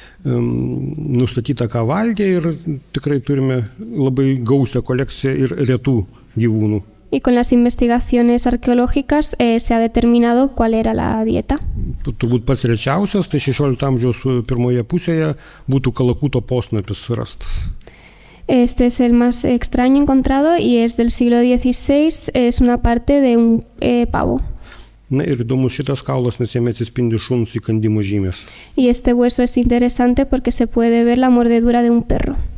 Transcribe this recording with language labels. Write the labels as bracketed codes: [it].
[lt] Nustatyta, ką valgė ir tikrai turime labai gausią kolekciją ir retų gyvūnų. [es] Y con las investigaciones arqueológicas se ha determinado cuál era la dieta. [lt] Turbūt pats rečiausias, tai 16 amžiaus pirmoje pusėje būtų kalakuto posnapis rastas. [es] Este es el más extraño encontrado y es del siglo XVI, es una parte de un pavo. [lt] Na ir įdomus šitas kaulas, nes jame atsispindi šuns įkandimo žymės. [es] Y este hueso es interesante porque se puede ver la mordedura de un perro.